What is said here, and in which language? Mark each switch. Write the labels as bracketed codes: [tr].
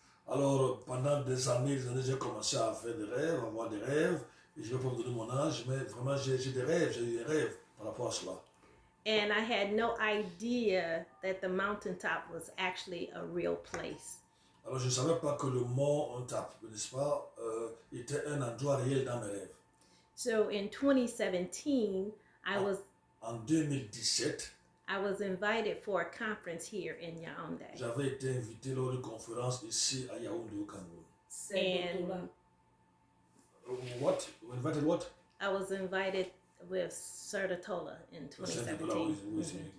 [fr] Alors, pendant des années, j'ai commencé à faire des rêves, à avoir des rêves. Et je ne vais pas vous donner mon âge, mais vraiment, j'ai des rêves, j'ai eu des rêves par rapport à cela. [en] And I had no idea that the mountaintop was actually a real place. [fr] Alors, je ne savais pas que le mont Ontap, n'est-ce pas, était un endroit réel dans mes rêves. [en] So in 2017, [fr] En 2017, [en] I was invited for a conference here in Yaoundé. [fr] j'avais été invité lors d'une conférence ici à Yaoundé au Cameroun. [en] And What? Invited what? I was invited with Sertatola in 2017.